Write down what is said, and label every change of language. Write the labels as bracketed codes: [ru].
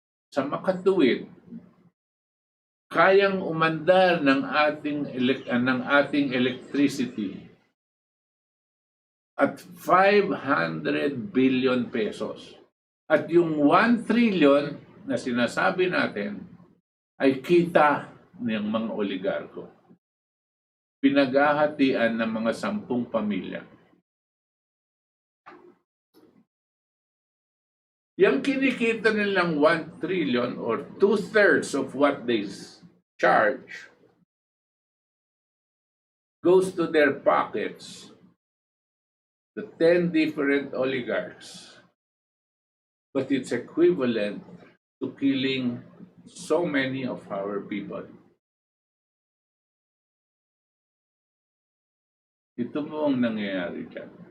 [tl] Sa makatuwid, kayang umandar ng ating electricity at 500 billion pesos. At yung 1 trillion na sinasabi natin ay kita ng mga oligarko. Pinaghahatian ng mga 10 pamilya. Yung kinikita nilang [en] 1 trillion or 2/3 of what they charge goes to their pockets, the 10 different oligarchs. But it's equivalent to killing so many of our people. [tl] Ito po ang nangyayari dyan.